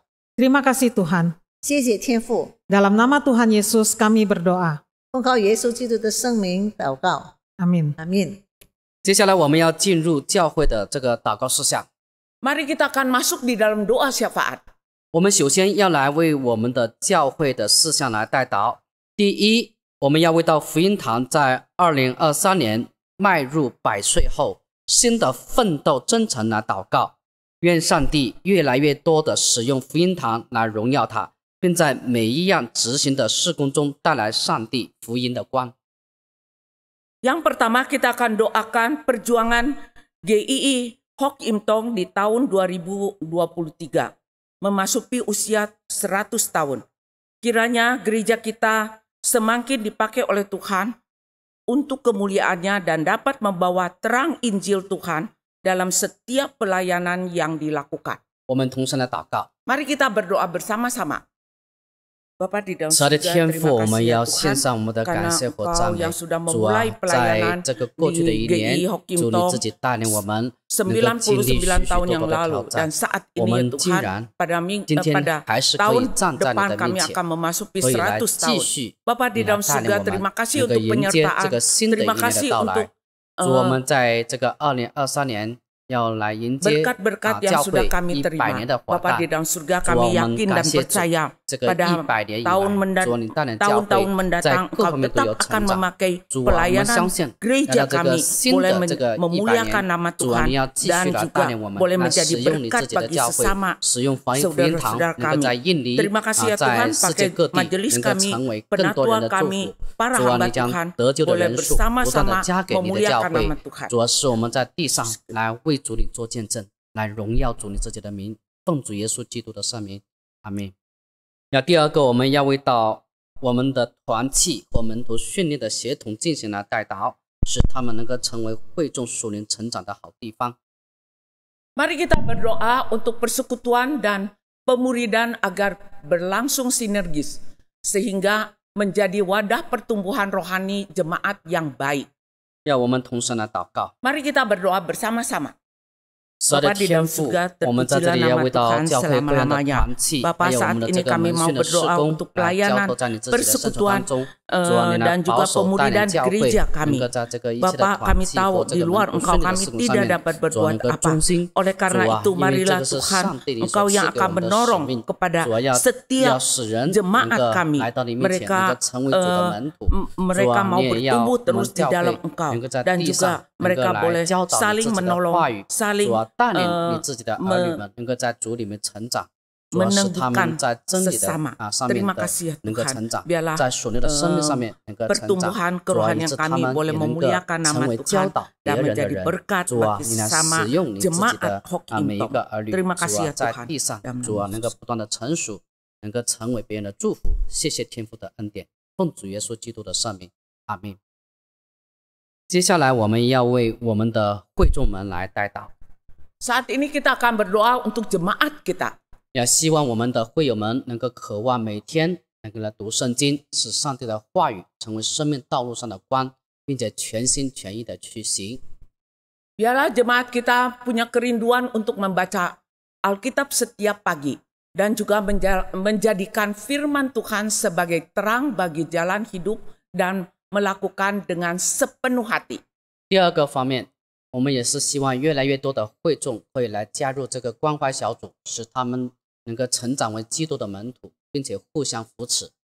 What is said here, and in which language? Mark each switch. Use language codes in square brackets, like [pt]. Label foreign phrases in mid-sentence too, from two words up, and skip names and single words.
[id] Terima kasih Tuhan. [zh] 谢谢天父， [id] Dalam nama Tuhan Yesus kami berdoa. [zh] 奉靠耶稣基督的圣名祷告， [id] Amin. [zh] 阿门。接下来我们要进入教会的这个祷告事项。 [id] Mari kita akan masuk di dalam doa syafaat. [zh] 我们首先要来为我们的教会的事项来代祷。第一，我们要为到福音堂在2023年迈入100岁后新的奋斗征程来祷告，愿上帝越来越多的使用福音堂来荣耀他，并在每一样执行的事工中带来上帝福音的光。 [id] Yang pertama kita akan doakan perjuangan GII Hock Im Tong di tahun 2023 memasuki usia 100 tahun. Kiranya gereja kita semakin dipakai oleh Tuhan untuk kemuliaannya dan dapat membawa terang Injil Tuhan dalam setiap pelayanan yang dilakukan. [zh] 我们同声来祷告。 [id] Mari kita berdoa bersama-sama. Bapa di dalam [zh] 主的 [id] surga, [zh] 天 [id] terima [zh] 父，我们 [id] kasih [zh] 要 [id] ya [zh] 献 [id] Tuhan, [zh] 上我们的感 [id] karena [zh] 谢和 [id] Engkau [zh] 赞美。 [id] yang sudah [zh] 主啊 [id] memulai， [zh] 在 [id] pelayanan [zh] 这个过去的一 [id] di [zh] 年 [id] GII Hock Im [zh] 主你 [id] Tong [zh] 自己带领我们能够经历许许 [id] 99 tahun [zh] 多 [id] yang [zh] 多的挑 [id] lalu [zh] 战 [id] dan。saat [zh] 我 [id] ini ya [zh] 们竟 [id] Tuhan [zh] 然 [id] pada [zh] 今天 [id] pada [zh] 还是可以 [id] tahun [zh] 站在你 [id] depan [zh] 的 [id] kami [zh] 面前， [id] akan memasuki [zh] 可以来 [id] 100 [zh] 继 [id] tahun. [zh] 续 [id] Bapak [zh] 你 [id] di [zh] 来 [id] dalam [zh] 带领 [id] surga, [zh] 我们， [id] terima kasih [zh] 能够 [id] untuk [zh] 迎接这 [id] penyertaan. [zh] 个新的一 [id] Terima [zh] 年的 [id] kasih [zh] 到 [id] untuk [zh] 来。主，我们在这个2023年要来迎接 [id] berkat-berkat yang [zh] 教 [id] sudah [zh] 会 [id] kami [zh] 100 [id] terima. [zh] 年的华 [id] Bapak [zh] 诞 [id] di。dalam surga [zh] 主啊，我 [id] kami [zh] 们 [id] yakin [zh] 感 [id] dan [zh] 谢主， [id] percaya [zh] 这个 [id] pada [zh] 100年以 [id] tahun [zh] 来，主啊，你带领教会 [id] tahun-tahun [zh] 在 [id] mendatang [zh] 各 [id] Engkau [zh] 方面都有 [id] tetap akan [zh] 成长。 [id] memakai [zh] 主啊，我们 [id] pelayanan [zh] 相信，来 [id] gereja [zh] 到这个 [id] kami [zh] 新 [id] boleh [zh] 的这个100 [id] memuliakan [zh] 年， [id] nama [zh] 主啊， [id] Tuhan [zh] 你要继续 [id] dan [zh] 来 [id] juga [zh] 带领我们， [id] boleh [zh] 来 [id] menjadi [zh] 使用你自 [id] berkat [zh] 己的 [id] bagi [zh] 教会， [id] sesama [zh] 使用福音堂， [id] saudara-saudara [zh] 能够在 [id] kami. [zh] 印尼 [id] Terima kasih ya [zh] 在 [id] Tuhan [zh] 世界 [id] pakai [zh] 各地 [id] majelis [zh] 能够 [id] kami, [zh] 成为更多人 [id] penatua [zh] 的祝 [id] kami, [zh] 福。 [id] para [zh] 主啊， [id] hamba [zh] 你将 [id] Tuhan [zh] 得救的 [id] boleh [zh] 人数不断的 [id] bersama-sama [zh] 加给你的教 [id] memuliakan [zh] 会 [id] nama。Tuhan. [zh] 主啊，使我们在地上来为主你做见证，来荣耀主你自己的名，奉主耶稣基督的圣名，阿门。那第二个，我们要为到我们的团契和门徒训练的协同进行了代祷，使他们能够成为会众属灵成长的好地方。 [id] Mari kita berdoa untuk persekutuan dan pemuridan agar berlangsung sinergis, sehingga menjadi wadah pertumbuhan rohani jemaat yang baik. [zh] 让我们同声来祷告。 [id] Mari kita berdoa bersama-sama. [zh] 神的 [id] Bapa di [zh] 天 [id] dalam [zh] 父 [id] surga, ， [zh] 我们在这 [id] terpujilah [zh] 里要 [id] nama [zh] 为到 [id] Tuhan [zh] 教会各样的 [id] selama-lamanya. [zh] 团契， [id] Bapa [zh] 还有我 [id] saat [zh] 们的 [id] ini [zh] 这个 [id] kami [zh] 门 [id] mau [zh] 训的施 [id] berdoa [zh] 工， [id] untuk [zh] 来交 [id] pelayanan [zh] 托在你自己的圣所 [id] persekutuan [zh] 当中。主啊，你 [id] dan [zh] 来 [id] juga [zh] 保守带 [id] pemuridan [zh] 领教会， [id] gereja [zh] 能 [id] kami. [zh] 够在这个一切的 [id] Bapa, [zh] 团 [id] kami [zh] 契 [id] tahu [zh] 或这 [id] di [zh] 个 [id] luar [zh] 门 [id] Engkau [zh] 训的 [id] kami [zh] 施工上 [id] tidak [zh] 面， [id] dapat [zh] 主啊， [id] berbuat [zh] 能够 [id] apa. [zh] 忠心。 [id] Oleh [zh] 主 [id] karena [zh] 啊， [id] itu [zh] 因为这 [id] marilah [zh] 个是 [id] Tuhan [zh] 上帝你所 [id] Engkau [zh] 赐 [id] yang [zh] 给我 [id] akan [zh] 们的使 [id] mendorong [zh] 命。 [id] kepada [zh] 主啊，要 [id] setiap [zh] 使人能 [id] jemaat [zh] 够 [id] kami. [zh] 来到你面前，能 [id] Mereka [zh] 够成为主的门徒。主 [id] mereka [zh] 啊， [id] mau [zh] 你也要 [id] bertumbuh [zh] 我们 [id] terus di [zh] 教 [id] dalam [zh] 会 [id] Engkau [zh] 能够在 [id] dan [zh] 地上 [id] juga [zh] 能够 [id] mereka [zh] 来 [id] boleh [zh] 教导你 [id] saling [zh] 自己的 [id] menolong, [zh] 话语。 [id] saling [zh] 主啊，带领你自己的儿女们能够在主里面成长。主要使他们在真理的 [id] sesama. [zh] 上面 [id] Terima [zh] 的 [id] kasih ya [zh] 能够 [id] Tuhan. [zh] 成长， [id] Biarlah [zh] 在属灵的生命上面能够成长。 [id] pertumbuhan [zh] 主啊，以 [id] kerohanian [zh] 致他 [id] kami [zh] 们 [id] boleh [zh] 也能够 [id] memuliakan [zh] 成 [id] nama [zh] 为教 [id] Tuhan [zh] 导别 [id] dan [zh] 人的 [id] menjadi [zh] 人。 [id] berkat [zh] 主啊， [id] bagi [zh] 你来 [id] sesama [zh] 使用你自己 [id] jemaat [zh] 的 [id] Hok [zh] 每一 [id] Intong. [zh] 个儿女。 [id] Terima [zh] 主 [id] kasih [zh] 啊， [id] ya [zh] 在 [id] Tuhan. [zh] 地上， [id] Dalam [zh] 主啊， [id] nama [zh] 能够 [id] Yesus. [zh] 不断的成熟，能够成为别人的祝福。谢谢天父的恩典，奉主耶稣基督的圣名，阿门。接下来我们要为我们的会众们来代祷， [id] Saat ini kita akan berdoa untuk jemaat kita. [zh] 也希望我们的会友们能够渴望每天能够来读圣经，使上帝的话语成为生命道路上的光，并且全心全意的去行。 [id] Biarlah jemaat kita punya kerinduan untuk membaca Alkitab setiap pagi dan juga menjadikan firman Tuhan sebagai terang bagi jalan hidup dan melakukan dengan sepenuh hati. [zh] 第二个方面，我们也是希望越来越多的会众会来加入这个关怀小组，使他们能够成长为基督的门徒，并且互相扶持。